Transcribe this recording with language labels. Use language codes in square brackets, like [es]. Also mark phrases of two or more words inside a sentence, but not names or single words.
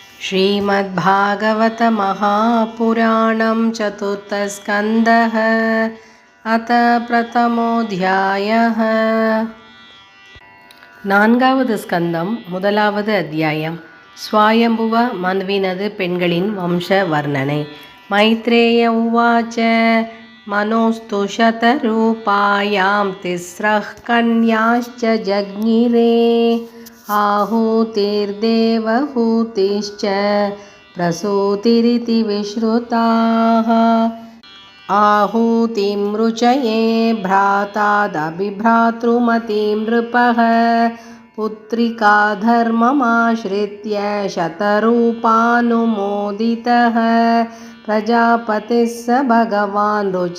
[sa] श्रीमद्भागवत महापुराणं चतुर्थस्कन्धः अथ प्रथमोऽध्यायः। [ta] நான்காவது ஸ்கந்தம் முதலாவது அத்தியாயம். ஸ்வாயம்புவ மனுவினது பெண்களின் வம்ச வர்ணனை. [sa] मैत्रेय उवाच मनोस्तु शतरूपायां तिस्रः कन्याश्च जज्ञिरे आहूतिर्देवहूतिश्च प्रसूतिरिति विश्रुताः। आहूतिं रुचये भ्रातादभिभ्रातृमतीं नृपः पुत्रिका धर्ममाश्रित्य शतरूपानुमोदितः प्रजापतिः स भगवान्